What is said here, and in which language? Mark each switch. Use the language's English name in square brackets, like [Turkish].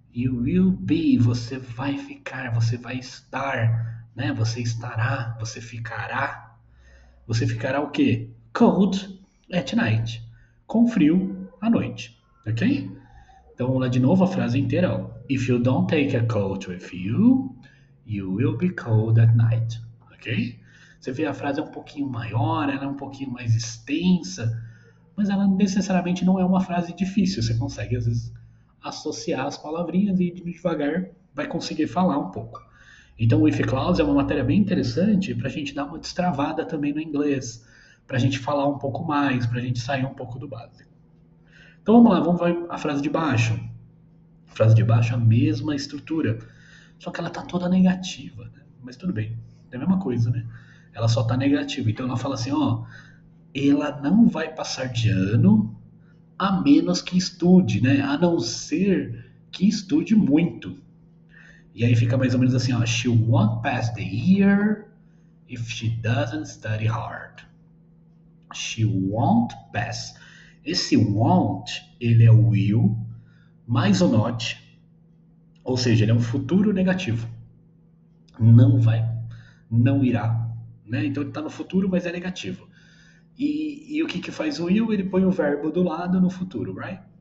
[English] You will be. [Portuguese] Você vai ficar, você vai estar, né? Você estará, você ficará. Você ficará o quê? [English] Cold at night. [Portuguese] Com frio à noite. Ok? Então vamos lá de novo a frase inteira. Ó. [English] If you don't take a coat with you, you will be cold at night. [Portuguese] Ok? Você vê a frase é um pouquinho maior, ela é um pouquinho mais extensa, mas ela necessariamente não é uma frase difícil. Você consegue, às vezes, associar as palavrinhas e devagar vai conseguir falar um pouco. Então, o if clause é uma matéria bem interessante para a gente dar uma destravada também no inglês, para a gente falar um pouco mais, para a gente sair um pouco do básico. Então vamos lá, vamos ver a frase de baixo. A frase de baixo é a mesma estrutura, só que ela está toda negativa, né? Mas tudo bem, é a mesma coisa, né? Ela só está negativa. Então ela fala assim, ó, ela não vai passar de ano a menos que estude, né? A não ser que estude muito. E aí fica mais ou menos assim, ó, [English] she won't pass the year if she doesn't study hard. She won't pass. [Portuguese] Esse won't, ele é o will mais o not, ou seja, ele é um futuro negativo. Não vai, não irá, né? Então ele está no futuro, mas é negativo. E o que faz o will? Ele põe o verbo do lado no futuro, right?